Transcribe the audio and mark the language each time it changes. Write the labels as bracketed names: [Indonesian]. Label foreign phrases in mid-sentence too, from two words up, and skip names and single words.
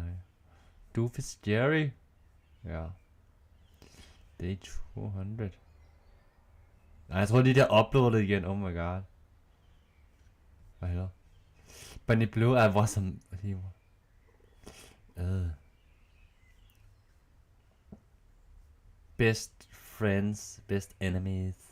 [English] Doofus Jerry. Ja. Day 200. [Danish] Nej, jeg tror de der uploadet igen. [English] Oh my god. [Danish] Hvad hedder? Bunny Blue er awesome. [English] Best friends, best enemies.